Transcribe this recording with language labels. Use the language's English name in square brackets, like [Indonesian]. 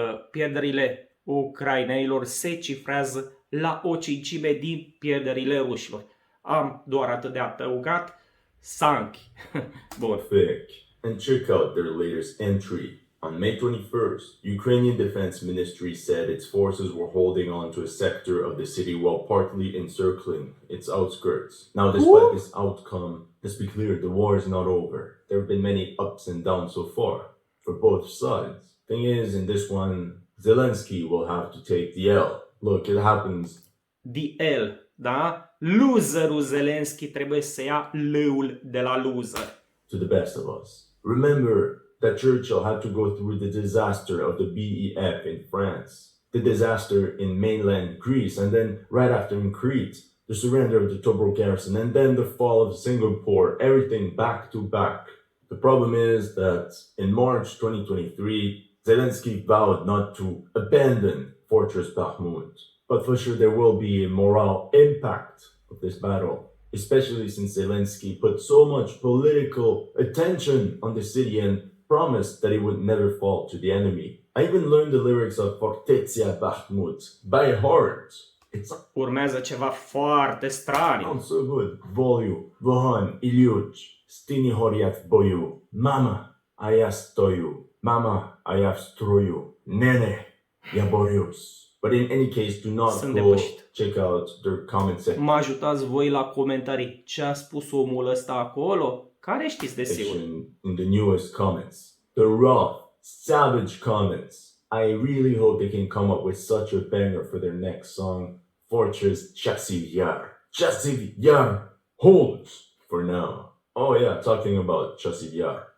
[Romanian] Pierderile ucraineilor se cifrează la o cincime din pierderile rușilor. Am doar atât de adăugat. Sanchi. Bun. [English] And check out their latest entry. On May 21st, Ukrainian Defense Ministry said its forces were holding on to a sector of the city while partly encircling its outskirts. Now, despite this outcome, let's be clear, the war is not over. There have been many ups and downs so far, for both sides. Thing is, in this one, Zelensky will have to take the L. Look, it happens. The L, da? [Romanian] Loserul Zelensky trebuie să ia L-ul de la loser. [English] To the best of us. Remember that Churchill had to go through the disaster of the BEF in France, the disaster in mainland Greece, and then right after in Crete, the surrender of the Tobruk garrison, and then the fall of Singapore, everything back to back. The problem is that in March 2023, Zelensky vowed not to abandon Fortress Bakhmut. But for sure there will be a moral impact of this battle, especially since Zelensky put so much political attention on the city and promised that it would never fall to the enemy. I even learned the lyrics of Fortezia Bakhmut by heart. [Romanian] Urmează ceva foarte straniu. [English] Sounds so good. Volju, Vohan, Ilyuch, Stini Horiat Boyu, Mama, a ja stoju, Mama, a ja stroju, Nene, ja Borius. But in any case, do not go check out their comment section. [Romanian] Mă ajutați voi la comentarii. Ce a spus omul ăsta acolo? Care știți de sigur? [English] In the newest comments. The rough, savage comments. I really hope they can come up with such a banger for their next song, Fortress Chasiv Yar. Chasiv Yar! Holds for now. Oh yeah, talking about Chasiv Yar.